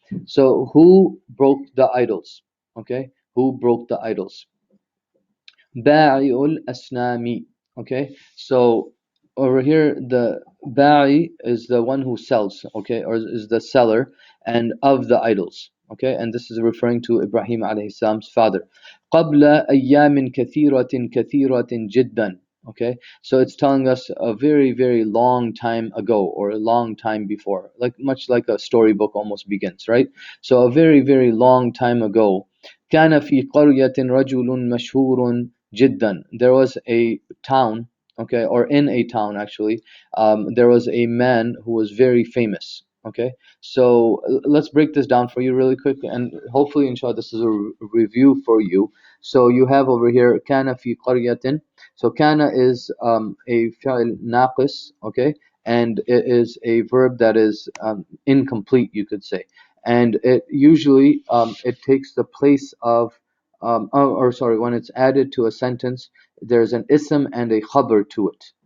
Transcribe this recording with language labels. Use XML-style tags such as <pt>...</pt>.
<en>So who broke the idols? Okay, who broke the idols? Ba'i'ul asnami. Okay, so over here the ba'i is the one who sells, okay, or is the seller and of the idols. Okay, and this is referring to Ibrahim alayhi salam's father.</en> <ar>قبل أيام كثيرة كثيرة جدا.</ar> <en>Okay, so it's telling us a very, very long time ago, or a long time before, like much like a storybook almost begins, right? So a very, very long time ago.</en> <ar>كان في قرية رجل مشهور جدا.</ar> <en>There was a town, okay, or in a town actually, there was a man who was very famous. Okay, so let's break this down for you really quickly, and hopefully, inshallah, this is a review for you. So you have over here kana fi qaryatin. So kana is a fi'l naqis, okay, and it is a verb that is incomplete, you could say, and it usually it takes the place of or sorry, when it's added to a sentence, there's an ism and a khabar to it.</en>